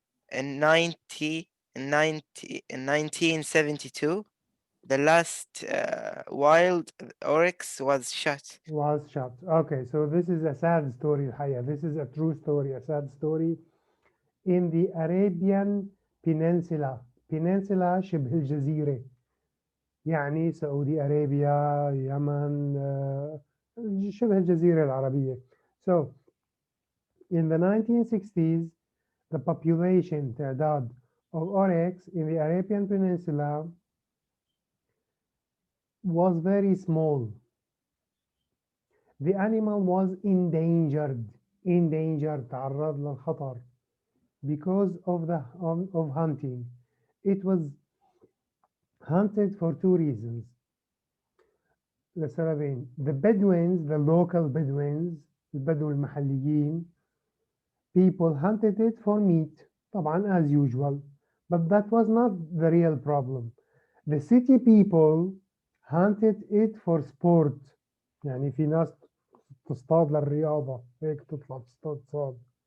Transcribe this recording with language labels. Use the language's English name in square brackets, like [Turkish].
[English] In 1972, the last wild oryx was shot. Was shot. Okay, so this is a sad story الحقيقة. This is a true story, a sad story. In the Arabian Peninsula. Peninsula [Arabic] شبه الجزيرة. يعني سعودي أرابيا، يمن، شبه الجزيرة العربية. [English] So, in the 1960s, the population تعداد of oryx in the Arabian Peninsula was very small. The animal was endangered. [Arabic] تعرض للخطر [English] because of the of hunting. It was hunted for two reasons. [Arabic] لسببين. [English] The Bedouins, the local Bedouins, [Arabic] البدو المحليين, [English] people hunted it for meat, [Arabic] طبعا [English] as usual. But that was not the real problem. The city people hunted it for sport. [Arabic] يعني في ناس تصطاد للرياضة، هيك تطلع تصطاد.